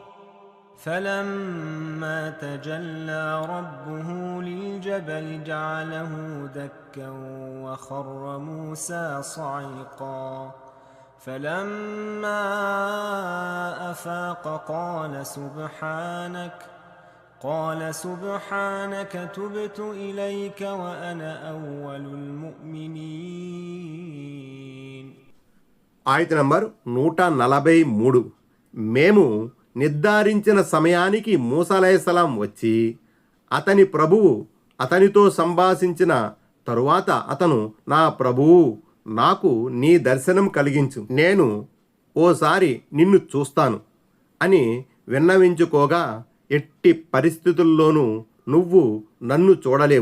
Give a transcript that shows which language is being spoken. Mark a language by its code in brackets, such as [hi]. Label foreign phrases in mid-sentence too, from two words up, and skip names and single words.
[ar] فلما تجلى ربه للجبل جعله دكا وخر موسى صعقا فلما أفاق قال سبحانك تبت إليك وأنا أول المؤمنين. [te] ఆయత నంబర్ 143. మేము నిర్ధారించిన సమయానికి మూసా అలైహిస్సలాం వచ్చి అతని ప్రభువు అతనితో సంభాషించిన తరువాత అతను, నా ప్రభువు, నాకు నీ దర్శనం కలిగించు, నేను ఓసారి నిన్ను చూస్తాను అని విన్నవించుకోగా, ఎట్టి పరిస్థితుల్లోనూ నువ్వు నన్ను చూడలేవు.